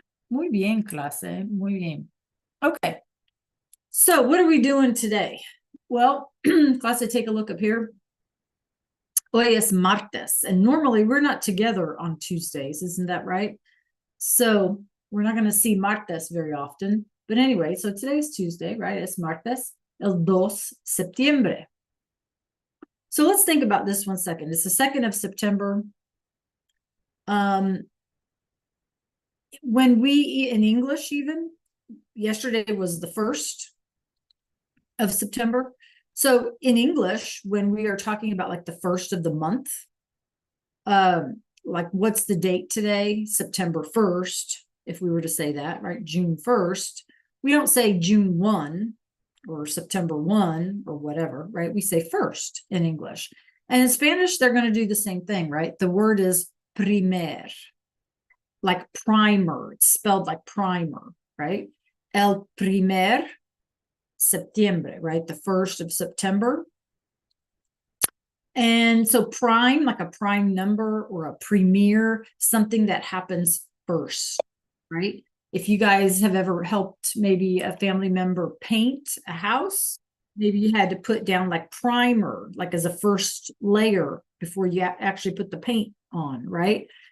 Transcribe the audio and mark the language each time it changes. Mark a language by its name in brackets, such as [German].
[Spanish] Muy bien, clase, muy bien. [English] Okay, so what are we doing today? Well, clase, take a look up here. [Spanish] Hoy es martes, [English] and normally we're not together on Tuesdays, isn't that right? So we're not going to see martes very often. But anyway, so today's Tuesday, right? [Spanish] Es martes, el 2 septiembre. [English] So let's think about this 1 second. It's the 2nd of September. When we, in English even, yesterday was the 1st of September. So in English, when we are talking about like the 1st of the month, like what's the date today? September 1st, if we were to say that, right? June 1st. We don't say June 1 or September 1 or whatever, right? We say 1st in English. And in Spanish, they're going to do the same thing, right? The word is primer, like primer. It's spelled like primer, right? [Spanish] El primer septiembre, right? [English] The 1st of September. And so prime, like a prime number or a premier, something that happens first, right? If you guys have ever helped maybe a family member paint a house, maybe you had to put down like primer, like as a first layer before you actually put the paint on, right?